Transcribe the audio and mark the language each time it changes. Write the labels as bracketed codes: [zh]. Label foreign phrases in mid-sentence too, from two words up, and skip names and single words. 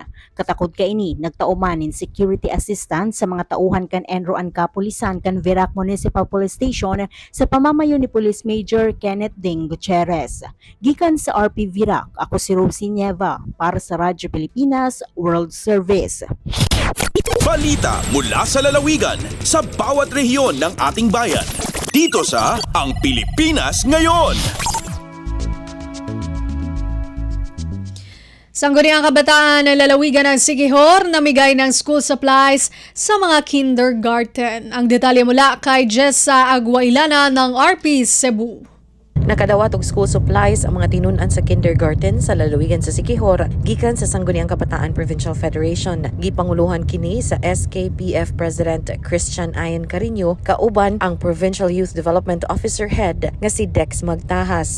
[bik] Katakod ka ini, nagtauman in [en] security assistance [bik] sa mga tauhan kan Enro ang kapulisan kan Verac Municipal Police Station sa pamamayo ni Police Major Kenneth Ding Gutierrez. Gikan sa RP Verac, ako si Rosie Nieva para sa Radyo Pilipinas World Service. [tl] Balita mula sa lalawigan sa bawat rehiyon ng ating bayan. Dito sa Ang Pilipinas Ngayon. Sangguniang Kabataan ng lalawigan ng Siquijor namigay ng [en] school supplies [tl] sa mga kindergarten. Ang detalye mula kay Jessa Aguailana ng RP Cebu. [ceb] Nakadawat og [en] school supplies [ceb] ang mga tinunan sa kindergarten sa lalawigan sa Siquijor gikan sa Sangguniang Kabataan Provincial Federation. Gipanguluhan kini sa SKPF President Christian Ayan Carino kauban ang [en] Provincial Youth Development Officer Head [ceb] nga si Dex Magtahas.